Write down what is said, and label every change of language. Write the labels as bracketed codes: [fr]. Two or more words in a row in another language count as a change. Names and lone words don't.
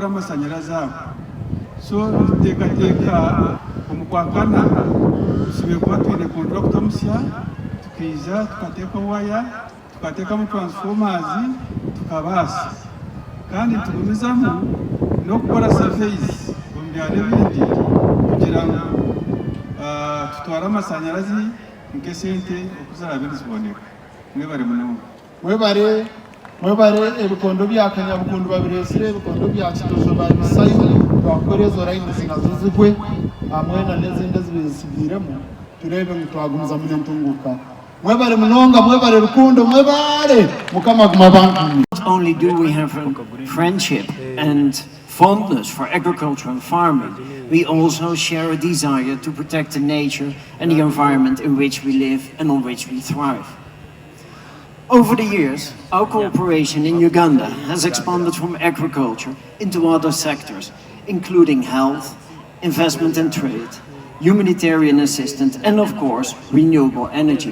[nyn] amashanyarazi ago so tuteekateeka omukwakana tusibire kuba twine contractor omusya tukiija tukateeka waya tukateekamu transformers tukabaasa kandi tugumizamu n'okukora surveys omu byaro ebindi kugira ngo tutware amashanyarazi nk'esente okuzaraba niziboneka. Mwebare munonga. Mwebare ebikondo bya Kanyabukundu babiresire ebikondo bya Kitozo babisayo twakore ezo layini zinazo zigwe hamwe na n'ezindi zibisibiremo turebe ngo twagumiza munyantunguka. Mwebare munonga, mwebare rukundo, mwebare mukama guma bantu. [en] Not only do we have a friendship and fondness for agriculture and farming, we also share a desire to protect the nature and the environment in which we live and on which we thrive. Over the years, our cooperation in Uganda has expanded from agriculture into other sectors, including health, investment and trade, humanitarian assistance, and of course, renewable energy.